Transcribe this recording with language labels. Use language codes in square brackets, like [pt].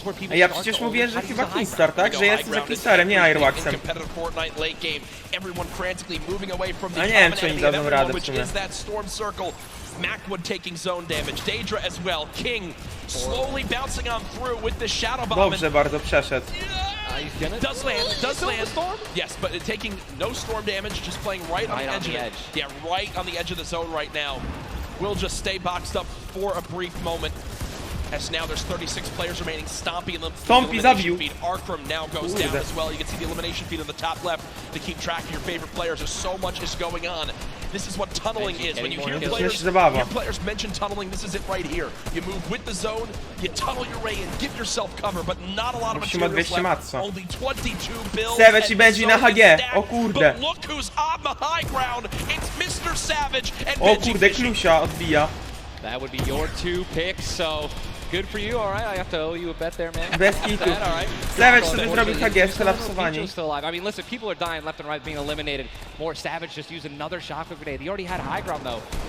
[pl] Ej, ja przecież mówiłem, że chyba Kinstar, tak? Że ja jestem za Kinstarem, nie Airwaxem. A nie wiem, czy oni dadzą radę w sumie. [en] Macwood taking zone damage. Daedra as well. King slowly bouncing on through with the shadow bomb. [pl] Dobrze bardzo przeszedł. [en] Does land. Yes, but taking no storm damage, just playing right on the edge of it. Yeah, right on the edge of the zone right now. Will just stay boxed up for a brief moment. As now there's 36 players remaining. Stompy in the elimination feed. Arkram now goes down as well. You can see the elimination feed on the top left to keep track of your favorite players. There's so much is going on. This is what tunneling is. When you hear players mention tunneling, this is it right here. You move with the zone, you tunnel your way in, give yourself cover, but not a lot of materials left. Only 22 builds. [pl] Savage i Benji na HG. O kurde. [en] But look who's on the high ground. It's Mr. Savage and [pl] O kurde, Klusia odbija. [en] That would be your two picks, so good for you, alright. I have to owe you a bet there, man. [pl] Bez kitu. Savage sobie zrobił HG, skolapsowani. [en] I mean, listen, people are dying left and right, being eliminated. More Savage just used another shockwave grenade. He already had high ground, though.